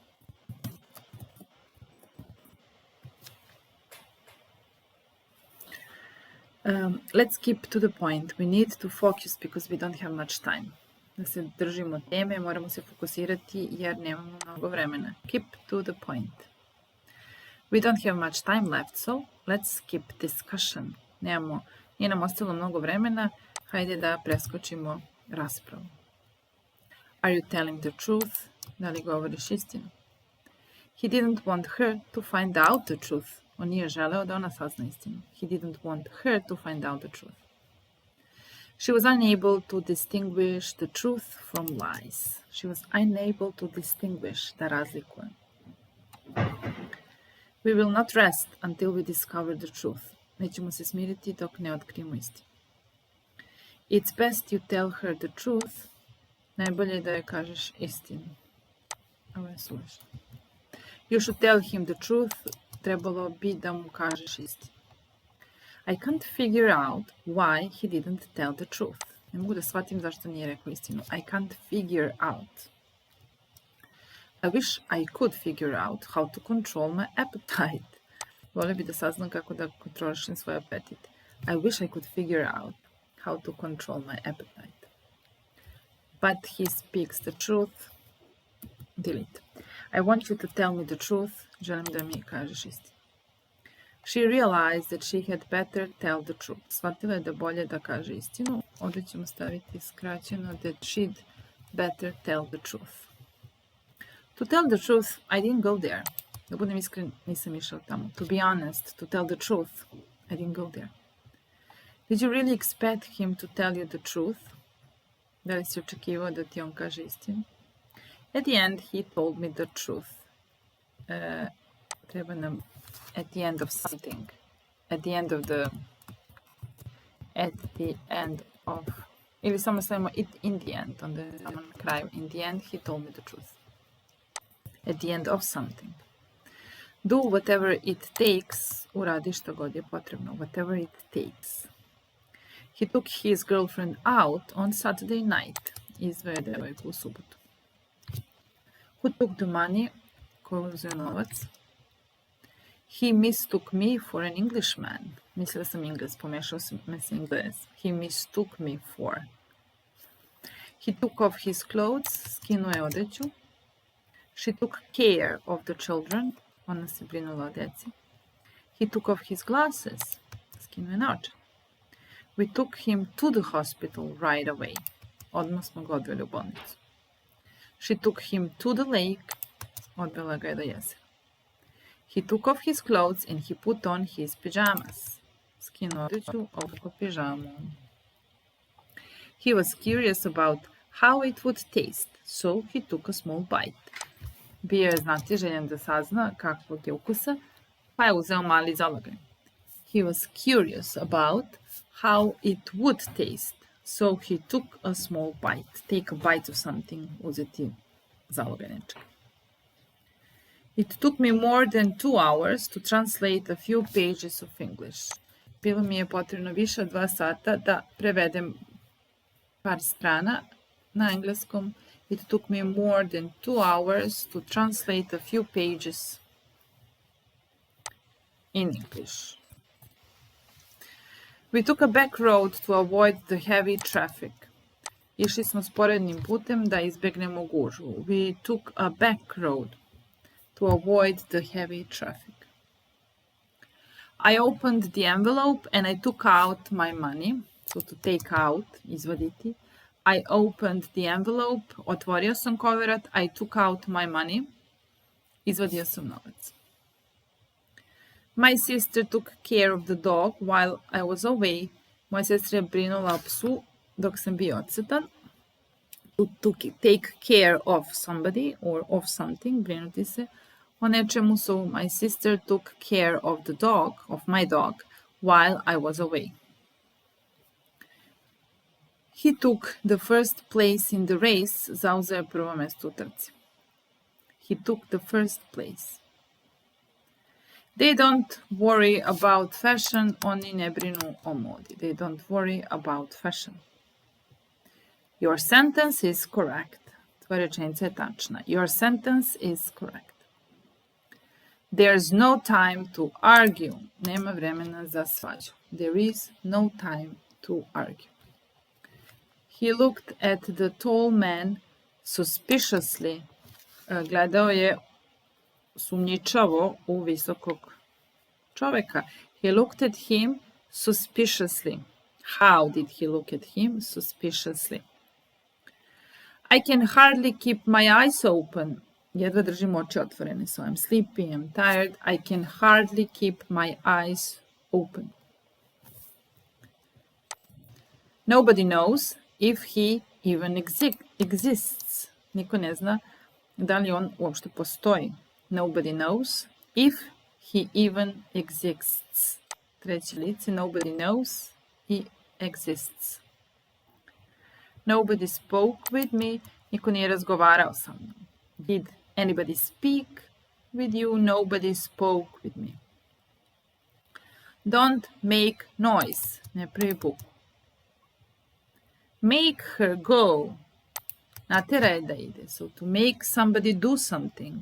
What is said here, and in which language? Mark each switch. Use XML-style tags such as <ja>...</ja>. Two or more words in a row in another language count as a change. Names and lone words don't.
<en>Let's keep to the point. We need to focus because we don't have much time.</en> <sr>Da se držimo teme, moramo se fokusirati jer nemamo mnogo vremena.</sr> <en>Keep to the point. We don't have much time left, so let's skip discussion.</en> <sr>Nije nam ostalo mnogo vremena, hajde da preskočimo raspravu.</sr> <en>Are you telling the truth?</en> <sr>Da li govoriš istinu?</sr> <en>He didn't want her to find out the truth.</en> <sr>On nije želeo da ona sazna istinu.</sr> <en>He didn't want her to find out the truth. She was unable to distinguish the truth from lies. She was unable to distinguish,</en> <sr>da razlikuje.</sr> <en>We will not rest until we discover the truth.</en> <sr>Nećemo se smiriti dok ne otkrijemo istinu.</sr> <en>It's best you tell her the truth.</en> <sr>Najbolje je da joj kažeš istinu. Ovo je suvišno.</sr> <en>You should tell him the truth.</en> <sr>Trebalo bi da mu kažeš istinu.</sr> <en>I can't figure out why he didn't tell the truth.</en> <sr>Ne mogu da shvatim zašto nije rekao istinu.</sr> <en>I can't figure out. I wish I could figure out how to control my appetite.</en> <sr>Volio bi da saznam kako da kontrolišem svoj apetit.</sr> <en>I wish I could figure out how to control my appetite. But he speaks the truth. Delete. I want you to tell me the truth.</en> <sr>Želim da mi kažeš istinu.</sr> <en>She realized that she had better tell the truth.</en> <sr>Shvatila je da bolje da kaže istinu. Ovdje ćemo staviti skraćeno</sr> <en>that she'd better tell the truth. To tell the truth, I didn't go there.</en> <sr>Da budem iskren, nisam išao tamo.</sr> <en>To be honest, to tell the truth, I didn't go there. Did you really expect him to tell you the truth?</en> <sr>Da li si očekivao da ti on kaže istinu?</sr> <en>At the end, he told me the truth.</en> <sr>Treba nam</sr> <en>at the end of something. At the end of the... At the end of...</en> <sr>Ili samo stavimo</sr> <en>it in the end,</en> <sr>onda je samo na kraju.</sr> <en>In the end, he told me the truth. At the end of something. Do whatever it takes.</en> <sr>Uradi što god je potrebno.</sr> <en>Whatever it takes. He took his girlfriend out on Saturday night.</en> <sr>Izveo je devojku u subotu.</sr> <en>Who took the money?</en> <sr>Ko je uzeo novac?</sr> <en>He mistook me for an Englishman.</en> <sr>Mislila sam Ingles, pomešao sam me s Ingles.</sr> <en>He mistook me for. He took off his clothes.</en> <sr>Skinuo je odeću.</sr> <en>She took care of the children.</en> <sr>Ona se brinula o deci.</sr> <en>He took off his glasses.</en> <sr>Skinuo je naočare.</sr> <en>We took him to the hospital right away.</en> <sr>Odmah smo ga odveli u bolnicu.</sr> <en>She took him to the lake.</en> <sr>Odvela ga je do jezera.</sr> <en>He took off his clothes and he put on his pajamas.</en> <sr>Skinuo odeću, obukao pižamu.</sr> <en>He was curious about how it would taste, so he took a small bite.</en> <sr>Bio je znatiželjan da sazna kakvog je ukusa, pa je uzeo mali zalogaj.</sr> <en>He was curious about how it would taste, so he took a small bite. Take a bite of something,</en> <sr>uzeti zalogaj nečega.</sr> <en>It took me more than 2 hours to translate a few pages of English.</en> <sr>Bilo mi je potrebno više od 2 sata da prevedem par strana na engleskom.</sr> <en>It took me more than 2 hours to translate a few pages in English. We took a back road to avoid the heavy traffic.</en> <sr>Išli smo sporednim putem da izbegnemo gužvu.</sr> <en>We took a back road to avoid the heavy traffic. I opened the envelope and I took out my money. So to take out, izvaditi. I opened the envelope,</en> <sr>otvorio sam koverat,</sr> <en>I took out my money,</en> <sr>izvadio sam novac.</sr> <en>My sister took care of the dog while I was away.</en> <sr>Moja sestra je brinula o psu dok sam bio odsutan.</sr> <en>To take care of somebody or of something,</en> <sr>brinuti se o nečemu.</sr> <en>So my sister took care of the dog, of my dog, while I was away. He took the first place in the race.</en> <sr>Zauzeo je prvo mesto u trci.</sr> <en>He took the first place. They don't worry about fashion.</en> <sr>Oni ne brinu o modi.</sr> <en>They don't worry about fashion. Your sentence is correct.</en> <sr>Tvoja rečenica je tačna.</sr> <en>Your sentence is correct. There's no time to argue.</en> <sr>Nema vremena za svađu.</sr> <en>There is no time to argue. He looked at the tall man suspiciously.</en> <sr>Gledao je sumnjičavo u visokog čoveka.</sr> <en>He looked at him suspiciously. How did he look at him suspiciously? I can hardly keep my eyes open.</en> <sr>Jedva držim oči otvorene.</sr> <en>So I'm sleepy, I'm tired. I can hardly keep my eyes open. Nobody knows if he even exists.</en> <sr>Niko ne zna da li on uopšte postoji.</sr> <en>Nobody knows if he even exists.</en> <sr>Treće lice,</sr> <en>nobody knows he exists. Nobody spoke with me.</en> <sr>Niko nije razgovarao sa mnom.</sr> <en>Did anybody speak with you? Nobody spoke with me. Don't make noise.</en> <sr>Ne pravi buku.</sr> <en>Make her go.</en> <sr>Natera je da ide.</sr> <en>So to make somebody do something.</en>